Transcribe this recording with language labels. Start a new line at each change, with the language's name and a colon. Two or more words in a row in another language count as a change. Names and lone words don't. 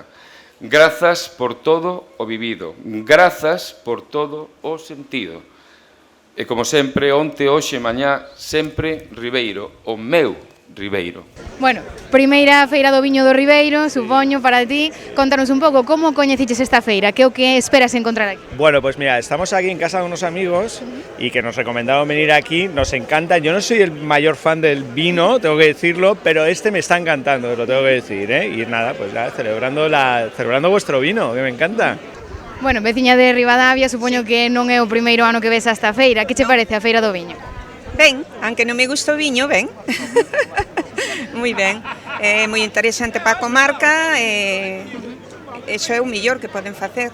Galician: Grazas por todo o vivido, grazas por todo o sentido. E como sempre, onte, hoxe, mañá, sempre Ribeiro, o meu Ribeiro. Bueno, primeira feira do viño do Ribeiro, supoño, para ti. Contanos un pouco como coñeciches esta feira, que é o que esperas encontrar aquí?
Spanish: Bueno, pues mira, estamos aquí en casa de unos amigos y que nos recomendaron venir aquí, nos encanta. Yo no soy el mayor fan del vino, tengo que decirlo, pero este me está encantando, lo tengo que decir, ¿eh? Y nada, pues nada, celebrando vuestro vino, que me encanta.
Galician: Bueno, veciña de Ribadavia, supoño que non é o primeiro ano que ves a esta feira. Que che parece a feira do viño? Ben, aunque non me gusta o viño, ben. Moi ben. É moi interesante para a comarca e iso é o mellor que poden facer.